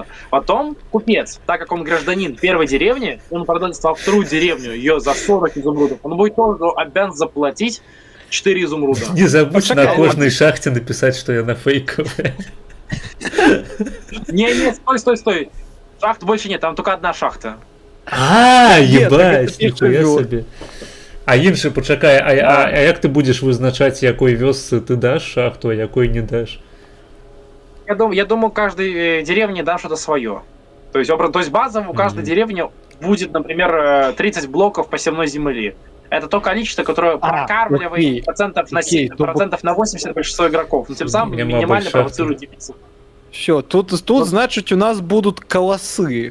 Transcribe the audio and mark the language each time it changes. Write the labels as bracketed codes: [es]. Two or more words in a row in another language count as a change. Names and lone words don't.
[ru] Потом купец, так как он гражданин первой деревни, он продаст во вторую деревню ее за 40 изумрудов, он будет тоже обязан заплатить 4 изумруда. Не забудь на кожной шахте написать, что я на фейковой. Не, стой. Шахт больше нет, там только одна шахта. Ебать, [uk] ніхуя собі. А інше, почекай, а як ти будеш визначати, якої вёсцы ти даш шахту, а якої не даш? [ru] Я думаю, каждой деревне дам что-то свое. То есть базово у каждой деревни будет, например, 30 блоков посевной земли. Это то количество, которое прокармливает процентов на 80 большинство игроков. Но тем самым минимально провоцирует дефицит. Все, тут значит, у нас будут колосы.